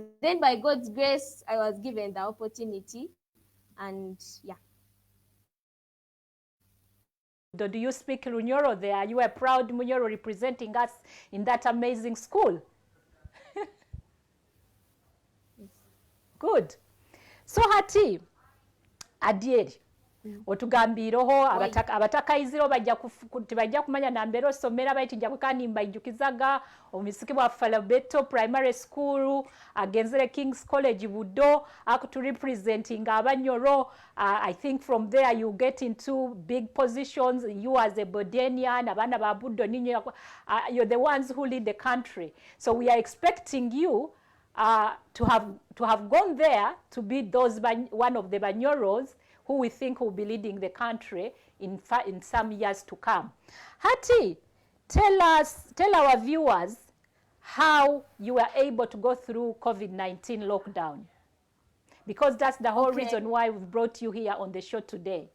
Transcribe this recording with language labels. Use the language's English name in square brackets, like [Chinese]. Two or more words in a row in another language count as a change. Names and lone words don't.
[English] Then by God's grace, I was given the opportunity, and yeah. Do you speak Runyoro there? You are proud Munyoro representing us in that amazing school. Good. [Nyoro] So Hati, Adiel, otugambiireho abatakayiziro tebajja kumanya nambeera osomera baiti nja kukanimba ijjukizaga omusiki bwa Falabeto Primary School agenzere King's College Buddo akuturepresentinga Abanyoro. [English] I think from there you get into big positions. You as a Bodenian, [Nyoro] abana ba Buddo ninyo, [English] you're the ones who lead the country. So we are expecting you to have gone there to be one of the Banyoros who we think will be leading the country in some years to come. Hati, tell our viewers how you were able to go through COVID-19 lockdown, because that's the whole reason why we've brought you here on the show today.